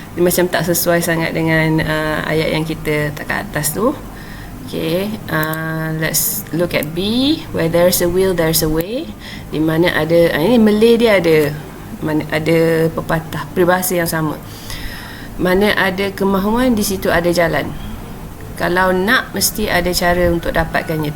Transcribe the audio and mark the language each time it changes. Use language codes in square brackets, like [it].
[ms] Dia macam tak sesuai sangat dengan ayat yang kita tak kat atas tu. [en] Okay, let's look at B. Where there's a will, there's a way. [ms] Di mana ada, ini Malay dia ada pepatah, peribahasa yang sama. Mana ada kemahuan, di situ ada jalan. Kalau nak, mesti ada cara untuk dapatkannya.